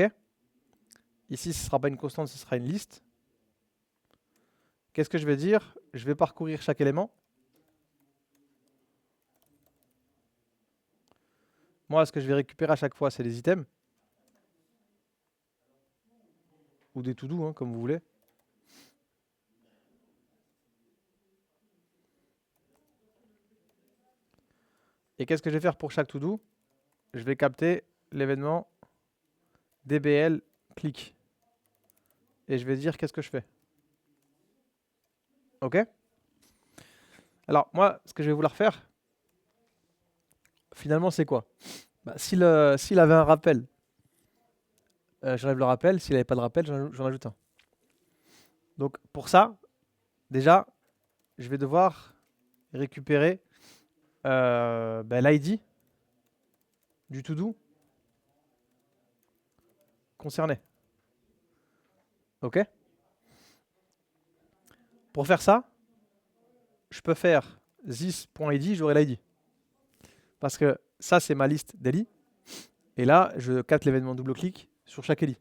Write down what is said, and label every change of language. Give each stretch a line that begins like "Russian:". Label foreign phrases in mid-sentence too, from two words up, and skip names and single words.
French: Ici, ce ne sera pas une constante, ce sera une liste. Qu'est-ce que je vais dire? Je vais parcourir chaque élément. Moi, ce que je vais récupérer à chaque fois, c'est les items. Ou des to-do, hein, comme vous voulez. Et qu'est-ce que je vais faire pour chaque to-do? Je vais capter l'événement
English: dbl click.
French: Et je vais dire qu'est-ce que je fais. OK? Alors, moi, ce que je vais vouloir faire, finalement, c'est quoi? Bah, s'il avait un rappel, j'enlève le rappel. S'il n'avait pas de rappel, j'en ajoute un. Donc, pour ça, déjà, je vais devoir récupérer l'ID du to-do concerné. OK? Pour faire ça, je peux faire this.id, j'aurai l'ID. Parce que ça, c'est ma liste d'ELI. Et là, je capte l'événement double-clic sur chaque ELI.